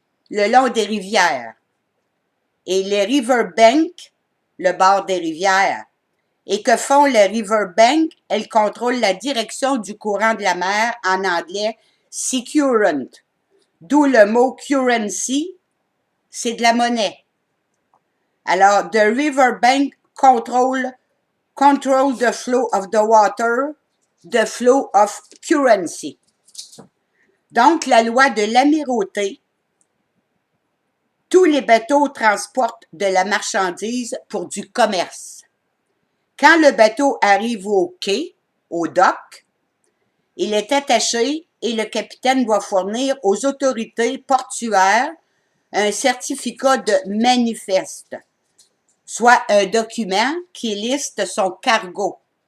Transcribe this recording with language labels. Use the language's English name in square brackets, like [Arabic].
[French] le long des rivières. Et les riverbanks, le bord des rivières. Et que font les riverbanks? Elles contrôlent la direction du courant de la mer, en anglais sea current. D'où le mot currency, c'est de la monnaie. [English] Alors, the riverbank control the flow of the water, the flow of currency. [French] Donc, la loi de l'amirauté, tous les bateaux transportent de la marchandise pour du commerce. Quand le bateau arrive au quai, au dock, il est attaché et le capitaine doit fournir aux autorités portuaires un certificat de manifeste, soit un document qui liste son cargo.